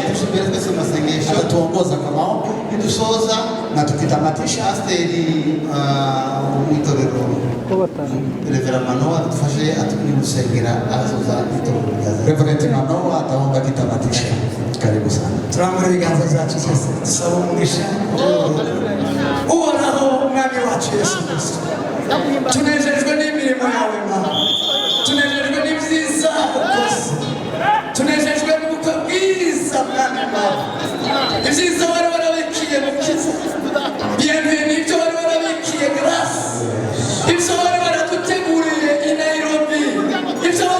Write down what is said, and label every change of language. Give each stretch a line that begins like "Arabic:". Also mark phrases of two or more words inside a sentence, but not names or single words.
Swahili: Tushibiri kwa masengesho. Atatuongoza kwa maombi. Tusoza na tukitamatisha
Kinyarwanda: asteri mwitorero Reverend Manoa atufashe atukusengera azoza itorero Reverend Manoa
Swahili: ataomba kitamatisha karibu sana
Kinyarwanda: turamura biganza zacu sese tusaba umugisha uhoraho umwami wacu Yesu Kristo tunejejwe n'imirimo yawe Mana tunejejwe n'ibyiza ukoze tunejejwe n'uko bwiza mwami Mana ibyiza wari warabikiye mukiza bienvenue ibyo wari warabikiye grâce ibyo wari waraduteguriye i Nairobi ibyo wari